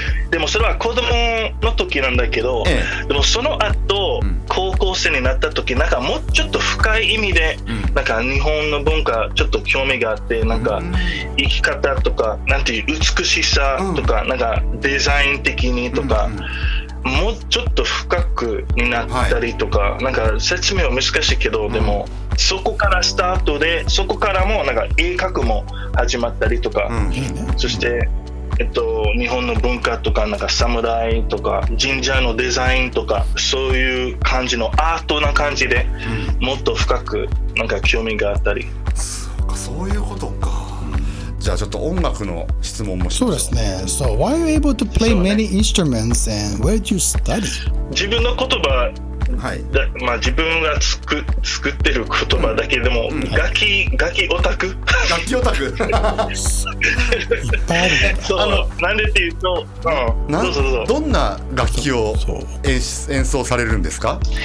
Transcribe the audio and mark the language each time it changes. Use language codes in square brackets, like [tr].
[ja] でもそれは子供の時なんだけど、でもその後、高校生になった時、なんかもうちょっと深い意味で、なんか日本の文化ちょっと興味があって、なんか生き方とか、なんていう美しさとか、なんかデザイン的にとか、もうちょっと深くになったりとか、なんか説明は難しいけど、でもそこからスタートで、そこからもなんか絵描くも始まったりとか、そして日本の文化とか、なんか侍とか神社のデザインとか、そういう感じのアートな感じで、もっと深くなんか興味があったり。そういうことか。じゃあちょっと音楽の質問もしましょう。そうですね。 [en] So why are you able to play many instruments and where did you study? [ja] 自分の言葉、まあ自分が作ってる言葉だけでも、楽器オタク楽器オタクそうなんでっていうと、どんな楽器を演奏されるんですか？